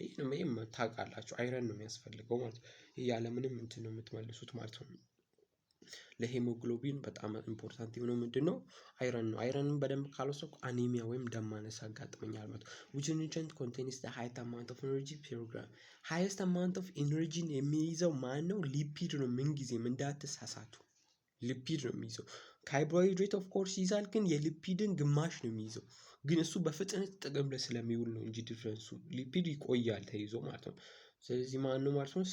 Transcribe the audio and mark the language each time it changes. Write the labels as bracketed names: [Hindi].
[Amharic] ይሄም ታውቃላችሁ አይረን ነው የሚያስፈልገው ማለት ነው። ይሄ ያለምንም እንትን ነው የምትመልሱት ማለት ነው። ለሄሞግሎቢን በጣም ኢምፖርታንት የሆነው ምንድነው? አይረን ነው። አይረንን በደንብ ካልወሰድኩ አኒሚያ ወይም ደም ማነስ ያጋጥመኛል ማለት ነው። [English] which nutrient contains the highest amount of energy per gram? highest amount of energy [Amharic] የሚይዘው ማን ነው? ሊፒድ ነው። ምን ጊዜም እንዳትሳሳቱ ሊፒድ ነው የሚይዘው። ካርቦሃይድሬት ኦፍ ኮርስ ይዛል፣ ግን የሊፒድን ግማሽ ነው የሚይዘው። ግን እሱ በፍጥነት ጥቅም ላይ ስለሚውል ነው እንጂ ዲፍረንሱ ሊፒድ ይቆያል ተይዞ ማለት ነው። ስለዚህ ማን ነው ማለት ነው?